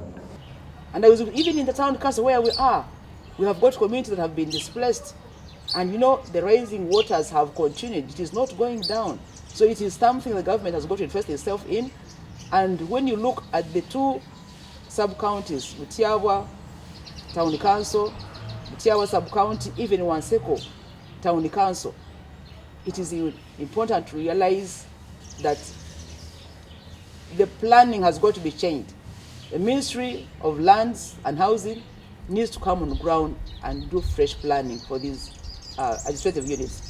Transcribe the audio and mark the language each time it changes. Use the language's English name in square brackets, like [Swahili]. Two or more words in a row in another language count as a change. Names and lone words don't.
[English] And I was even in the town council where we are, we have got communities that have been displaced, and you know, the rising waters have continued. It is not going down. So it is something the government has got to invest itself in. And when you look at the two sub-counties, Butiaba Town Council, Butiaba sub-county, even Wanseko Town Council, it is important to realize that the planning has got to be changed. The Ministry of Lands and Housing needs to come on the ground and do fresh planning for these administrative units.